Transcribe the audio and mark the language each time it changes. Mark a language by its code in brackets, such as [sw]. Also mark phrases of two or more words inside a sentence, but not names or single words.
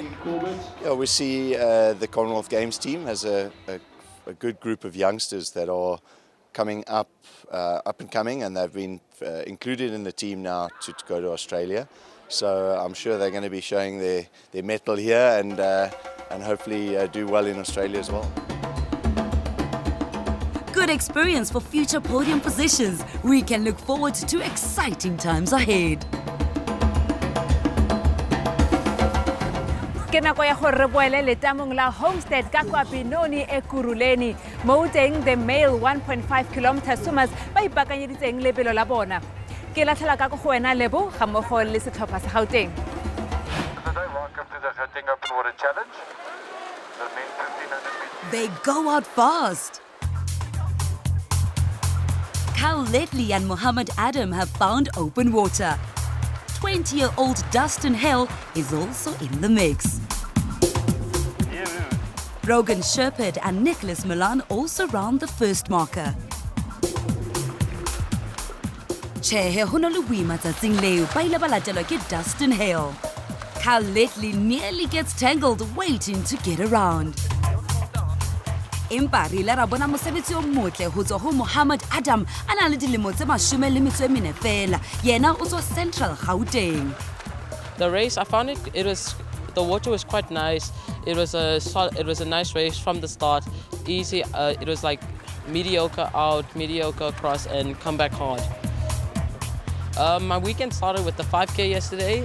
[en] Yeah, we see the Commonwealth Games team as a good group of youngsters that are coming up and coming, and they've been included in the team now to go to Australia. So I'm sure they're going to be showing their mettle here and hopefully do well in Australia as well. Good experience for future podium positions. We can look forward to exciting times ahead. [tn] Ke nako ya gore re boele letamong la Homestead ka kwa Benoni e Kuruleni mo teng [en] the male 1.5 km swimmers [tn] ba ipakanyeditseng lebelo la bona. Ke latlhela ka go wena Lebo ga mmogo le setlhopha sa Gauteng. [en] Welcome to the Gauteng Open Water Challenge. The men 1500 meters. They go out fast. Cal Ledley and Mohammed Adam have found open water. 20-year-old Dustin Hale is also in the mix. Rogan Sherpert and Nicholas Milan also round the first marker. [st] Chehe honoluwi matsatsing leo ba ile ba latelwa ke Dustin Hale. [en] Cal Ledley nearly gets tangled waiting to get around. [st] Empa re ile ra bona mosebetsi o motle ho tswa ho Mohammed Adam a na le dilemo tse 14 fela. Yena o tswa Central Gauteng. [en] The race, I found the water was quite nice. It was a nice race from the start. Easy. It was mediocre out, mediocre across, and come back hard. My weekend started with the 5K yesterday.